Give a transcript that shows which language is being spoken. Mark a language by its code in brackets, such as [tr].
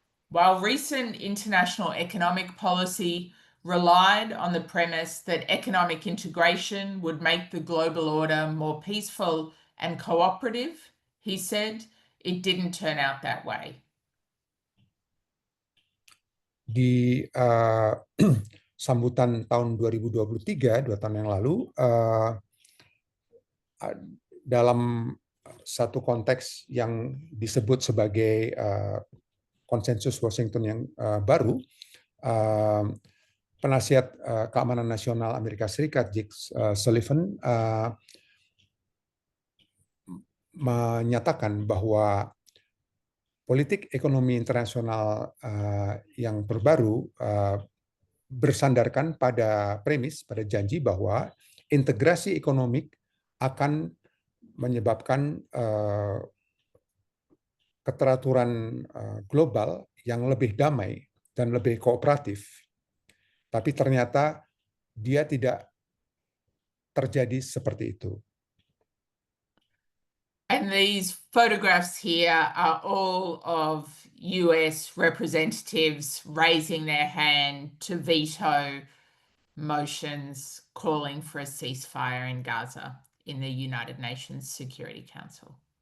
[en] While recent international economic policy relied on the premise that economic integration would make the global order more peaceful and cooperative, he said, it didn't turn out that way. [id] Di sambutan tahun 2023, 2 tahun yang lalu, dalam satu konteks yang disebut sebagai konsensus Washington yang baru, penasihat keamanan nasional Amerika Serikat Jake Sullivan menyatakan bahwa politik ekonomi internasional yang terbaru bersandarkan pada premis, pada janji bahwa integrasi ekonomi akan menyebabkan keteraturan global yang lebih damai dan lebih kooperatif. Tapi ternyata dia tidak terjadi seperti itu. [en] And these photographs here are all of US representatives raising their hand to veto motions calling for a ceasefire in Gaza in the United Nations Security Council.